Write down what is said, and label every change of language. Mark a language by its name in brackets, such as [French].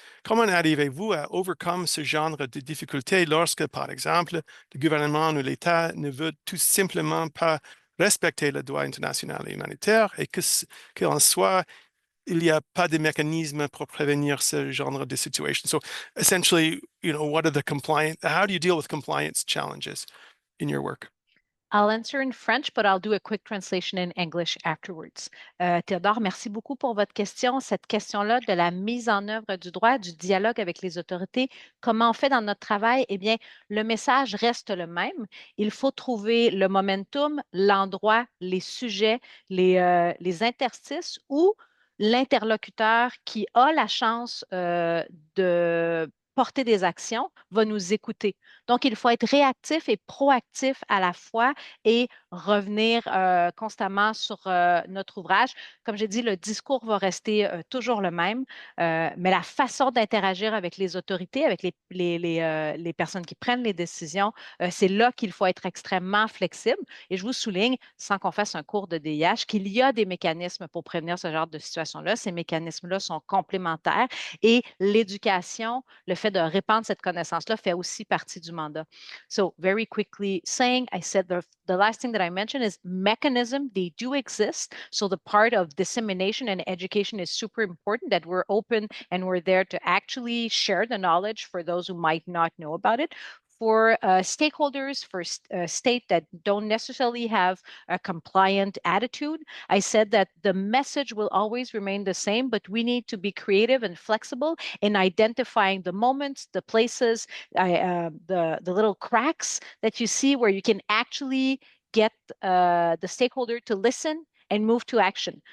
[French] Comment arrivez-vous à overcome ce genre de difficultés lorsque, par exemple, le gouvernement ou l'État ne veut tout simplement pas respecter le droit international humanitaire et qu'en soi, il n'y a pas de mécanisme pour prévenir ce genre de situation? [English] So essentially, what are how do you deal with compliance challenges in your work? I'll answer in French, but I'll do a quick translation in English afterwards. [French] Théodore, merci beaucoup pour votre question. Cette question-là de la mise en œuvre du droit, du dialogue avec les autorités, comment on fait dans notre travail? Eh bien, le message reste le même. Il faut trouver le momentum, l'endroit, les sujets, les interstices ou l'interlocuteur qui a la chance de porter des actions va nous écouter. Donc, il faut être réactif et proactif à la fois et revenir constamment sur notre ouvrage. Comme j'ai dit, le discours va rester toujours le même, mais la façon d'interagir avec les autorités, avec les personnes qui prennent les décisions, c'est là qu'il faut être extrêmement flexible. Et je vous souligne, sans qu'on fasse un cours de DIH, qu'il y a des mécanismes pour prévenir ce genre de situation-là. Ces mécanismes-là sont complémentaires et l'éducation, le fait de répandre cette connaissance-là fait aussi partie du mandat. [English] So very quickly saying, I said the last thing that I mentioned is mechanism. They do exist. So the part of dissemination and education is super important, that we're open and we're there to actually share the knowledge for those who might not know about it. For stakeholders, for state that don't necessarily have a compliant attitude, I said that the message will always remain the same, but we need to be creative and flexible in identifying the moments, the places, the little cracks that you see where you can actually get the stakeholder to listen and move to action.